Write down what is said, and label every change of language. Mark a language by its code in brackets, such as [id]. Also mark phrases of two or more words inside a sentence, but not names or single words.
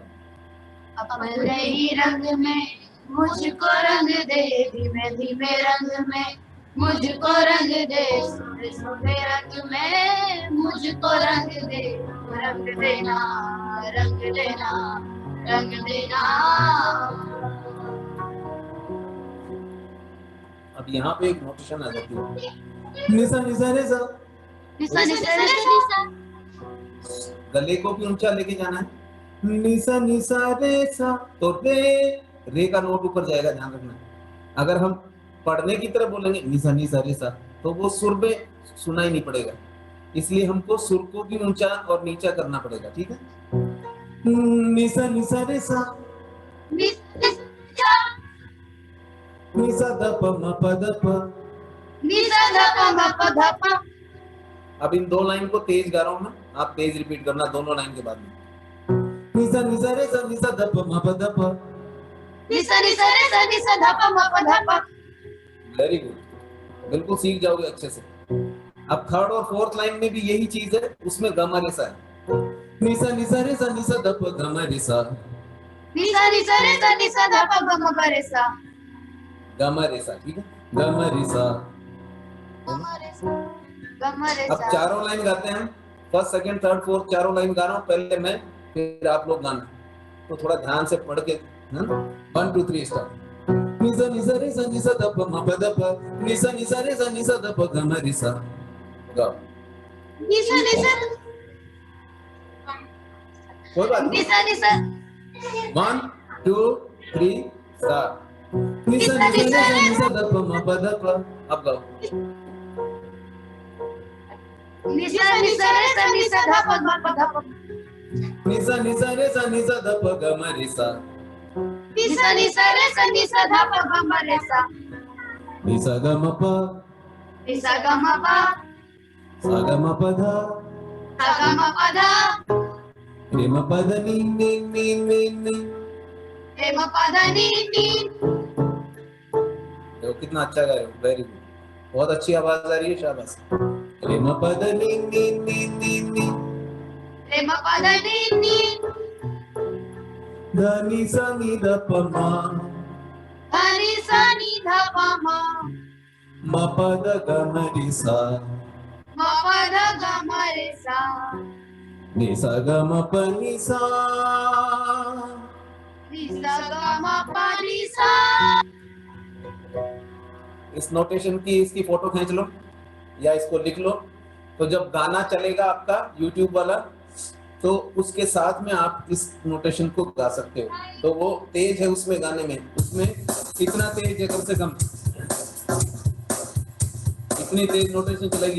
[hi] अपने ही रंग में मुझको रंग दे, धीमे धीमे रंग में मुझको रंग दे, सोने सोने रंग में मुझको रंग दे, रंग देना रंग देना रंग देना। अब यहाँ पे एक नोटेशन आ जाती है, निसा निसा रे सा, निसा निसा निसा, गले को भी ऊंचा लेके जाना है, निसा निसा रे सा, तो रे का नोट ऊपर जाएगा, ध्यान रखना। अगर हम पढ़ने की तरफ बोलेंगे निसा निसा रे सा, तो वो सुर में सुनाई नहीं पड़ेगा, इसलिए हमको सुर को भी ऊंचा और नीचा करना पड़ेगा, ठीक है। निसा निसा रे सा, निसा ध प म प ध प, निसा ध प म प ध प। अब इन दो लाइन को तेज गा रहा हूं मैं, आप तेज रिपीट करना दोनों लाइन के बाद में। निसा निसा रे सा, निसा ध प म प ध प, निसा निसा रे सा, निसा ध प म प ध प। [en] very good, [hi] बिल्कुल सीख जाओगे अच्छे से। अब थर्ड और [en] fourth line [hi] में भी यही चीज है, उसमें ग रे सा है, निसा निसा रे सा, निसा ध प ग रे सा, निसा निसा रे सा, निसा ध प ग म ग रे सा, ग रे सा, ठीक है, ग रे सा। अब चारों लाइन गाते हैं, [en] first second third fourth [hi] चारों लाइन गा रहा हूँ, पहले मैं फिर आप लोग गाना, तो थोड़ा ध्यान से पढ़ के 1 2 3 स्टार्ट। निसा निसा रे सा, निसा ध प म प ध प, निसा निसा रे सा, निसा ध प ग रे सा। गाओ। निसा निसा, कोई बात नहीं, निसा निसा, 1 2 3 स्टार्ट। निसा निसा रे सा, निसा ध प म प ध प। अब गाओ। निसा निसा रे सा, निसा ध प म प ध प, निसा निसा रे सा, निसा ध प ग रे सा, निसा निसा रे सा, निसा ध प ग म रे सा, निसा ग म प, निसा ग म प, सा ग म प ध, सा ग म प ध, रे म प ध नि नि नि नि नि, रे म प ध नि नि। देखो कितना अच्छा गा रहे हो, [en] very good, [hi] बहुत अच्छी आवाज आ रही है, शाबाश। रे म प ध नि नि नि नि नि, रे म प ध नि नि, ध नि सा नि ध प म, ध नि सा नि ध प म, म प ध ग रे सा, म प ध ग म रे सा, नि सा ग म प नि सा, नि सा ग म प नि सा। इस नोटेशन की इसकी फोटो खींच लो या इसको लिख लो, तो जब गाना चलेगा आपका YouTube वाला, तो उसके साथ में आप इस नोटेशन को गा सकते हो। तो वो तेज है उसमें गाने में, उसमें कितना तेज है, कम से कम इतनी तेज नोटेशन चलेगी।